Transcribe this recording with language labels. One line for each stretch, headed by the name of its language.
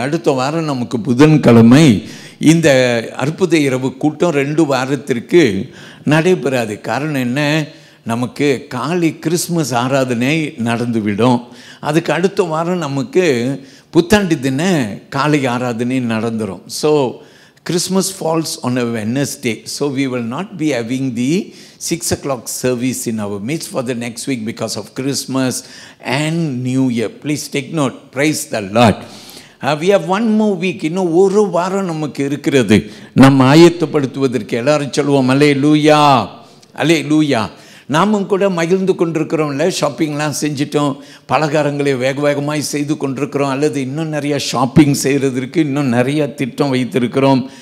Tamil: அடுத்த வாரம் நமக்கு புதன்கிழமை இந்த அற்புத இரவு கூட்டம் 2 வாரத்திற்கு நடைபெறாது. காரணம் என்ன? நமக்கு காலை கிறிஸ்மஸ் ஆராதனை நடந்துவிடும். அதுக்கு அடுத்த வாரம் நமக்கு புத்தாண்டு தின காலை ஆராதனை நடந்துடும்.
English: So Christmas falls on a Wednesday. So we will not be having the 6 o'clock service in our midst for the next week because of Christmas and New Year. Please take note. Praise the Lord. We have one more week.
Tamil: இன்னும் ஒரு வாரம் நமக்கு இருக்கிறது நம்ம ஆயத்தப்படுத்துவதற்கு. எல்லாரும் சொல்லுவோம் அல்லேலூயா, அல்லேலூயா. நாமும் கூட மகிழ்ந்து கொண்டிருக்கிறோம்ல, ஷாப்பிங்லாம் செஞ்சிட்டோம், பலகாரங்களை வேக வேகமாய் செய்து கொண்டிருக்கிறோம், அல்லது இன்னும் நிறையா ஷாப்பிங் செய்கிறதுக்கு இன்னும் நிறைய திட்டம் வைத்திருக்கிறோம்.